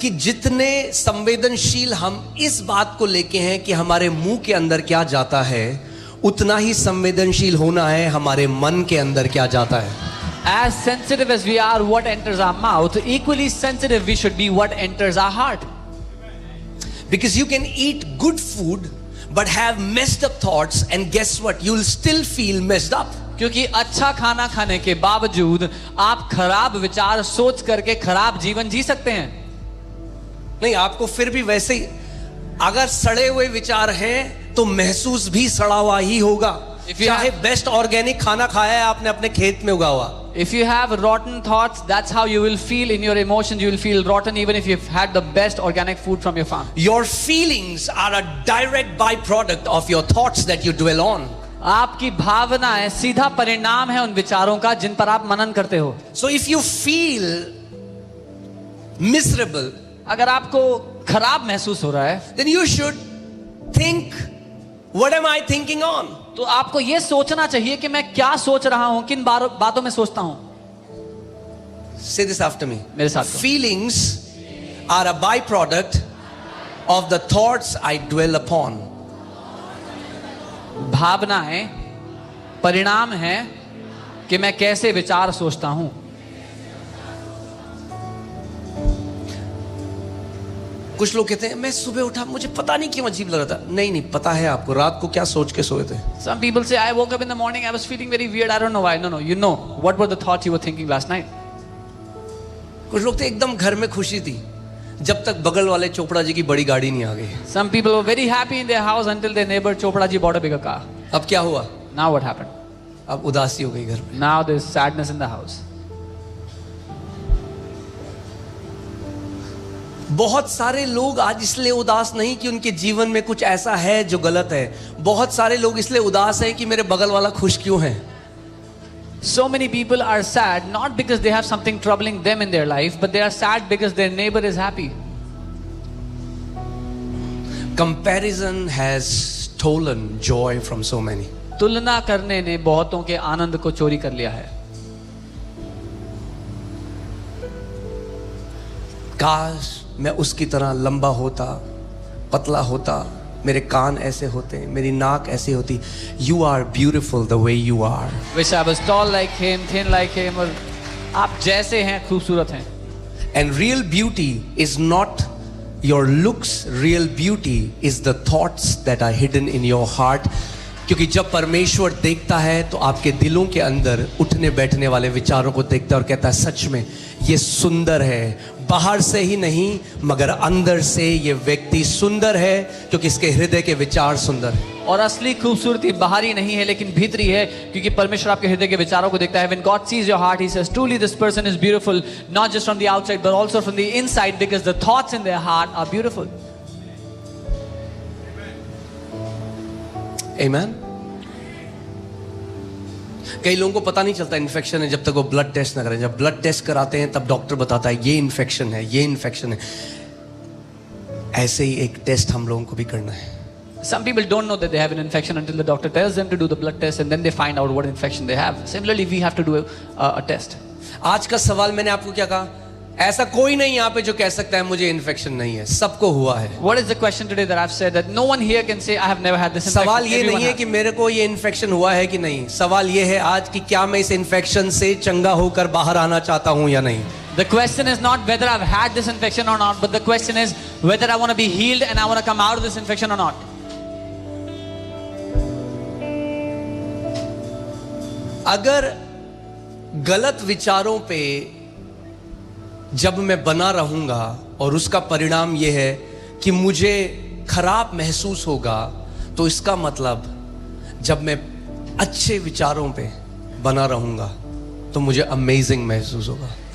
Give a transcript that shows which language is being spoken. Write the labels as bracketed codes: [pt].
[hi] कि जितने संवेदनशील हम इस बात को लेके हैं कि हमारे मुंह के अंदर क्या जाता है, उतना ही संवेदनशील होना है हमारे मन के अंदर क्या जाता है। [en] as sensitive as we are what enters our mouth, equally sensitive we should be what enters our heart. Because you can eat good food but have messed up thoughts, and guess what? You will still feel messed up. [hi] क्योंकि अच्छा खाना खाने के बावजूद आप खराब विचार सोच करके खराब जीवन जी सकते हैं। नहीं, आपको फिर भी वैसे ही, अगर सड़े हुए विचार हैं तो महसूस भी सड़ा हुआ ही होगा, चाहे बेस्ट ऑर्गेनिक खाना खाया है आपने अपने खेत में उगा हुआ। [en] If you have rotten thoughts, that's how you will feel in your emotions. You will feel rotten even if you've had the best organic food from your farm. Your feelings are a direct byproduct of your thoughts that you dwell on. [hi] आपकी भावनाएं सीधा परिणाम है उन विचारों का जिन पर आप मनन करते हो। [en] So if you feel miserable, [hi] अगर आपको खराब महसूस हो रहा है, [en] then you should think, what am I thinking on? [hi] तो आपको यह सोचना चाहिए कि मैं क्या सोच रहा हूं, किन बातों में सोचता हूं। [en] Say this after me. [hi] मेरे साथ कहो। [en] Feelings are a byproduct of the thoughts I dwell upon. [hi] भावनाएं परिणाम है कि मैं कैसे विचार सोचता हूं। कुछ लोग कहते हैं मैं सुबह उठा मुझे पता नहीं क्यों अजीब लग रहा था। नहीं, पता है आपको रात को क्या सोच के सोए थे। [en] Some people say I woke up in the morning, I was feeling very weird, I don't know why. No, you know what were the thoughts you were thinking last night. [hi] कुछ लोग तो एकदम घर में खुशी थी जब तक बगल वाले चोपड़ा जी की बड़ी गाड़ी नहीं आ गई। [en] Some people were very happy in their house until their neighbor Chopra ji bought a bigger car. [hi] अब क्या हुआ? [en] Now what happened? [hi] अब उदासी हो गई घर में। [en] Now there's sadness in the house. [hi] बहुत सारे लोग आज इसलिए उदास नहीं कि उनके जीवन में कुछ ऐसा है जो गलत है। बहुत सारे लोग इसलिए उदास हैं कि मेरे बगल वाला खुश क्यों है। [en] So many people are sad not because they have something troubling them in their life, but they are sad because their neighbor is happy. Comparison has stolen joy from so many. [hi] तुलना करने ने बहुतों के आनंद को चोरी कर लिया है। काश मैं उसकी तरह लंबा होता, पतला होता, मेरे कान ऐसे होते, मेरी नाक ऐसी होती। [en] You are beautiful the way you are. Wish I was tall like him, thin like him, [hi] और आप जैसे हैं खूबसूरत हैं। [en] And real beauty is not your looks, real beauty is the thoughts that are hidden in your heart. [hi] क्योंकि जब परमेश्वर देखता है तो आपके दिलों के अंदर उठने बैठने वाले विचारों को देखता है और कहता है सच में ये सुंदर है। बाहर से ही नहीं मगर अंदर से ये व्यक्ति सुंदर है क्योंकि इसके हृदय के विचार सुंदर है। और असली खूबसूरती बाहरी नहीं है लेकिन भीतरी है, क्योंकि परमेश्वर आपके हृदय के विचारों को देखता है। [en] When God sees your heart, He says, truly this person is beautiful, not just from the outside but also from the inside, because the thoughts in their heart are beautiful. Amen. [hi] कई लोगों को पता नहीं चलता infection है जब तक वो ब्लड टेस्ट ना करें। जब ब्लड टेस्ट कराते हैं तब डॉक्टर बताता है ये इन्फेक्शन है, ये इन्फेक्शन है। ऐसे ही एक टेस्ट हम लोगों को भी करना है। [en] Some people don't know that they have an infection until the doctor tells them to do the blood test, and then they find out what infection they have. Similarly, we have to do a test. [hi] आज का सवाल मैंने आपको क्या कहा? ऐसा कोई नहीं यहाँ पे जो कह सकता है मुझे इन्फेक्शन नहीं है, सबको हुआ है। [en] What is the question today that I've said that no one here can say I have never had this infection? [hi] सवाल ये [en] Everyone [hi] नहीं है [en] has. [hi] कि मेरे को ये इन्फेक्शन हुआ है कि नहीं। सवाल ये है आज कि क्या मैं इस इन्फेक्शन से चंगा होकर बाहर आना चाहता हूँ या नहीं। [en] The question is not whether I've had this infection or not, but the question is whether I want to be healed and I want to come out of this infection or not. [hi] अगर गलत विचारों पे जब मैं बना रहूंगा और उसका परिणाम यह है कि मुझे खराब महसूस होगा, तो इसका मतलब जब मैं अच्छे विचारों पे बना रहूंगा तो मुझे अमेजिंग महसूस होगा।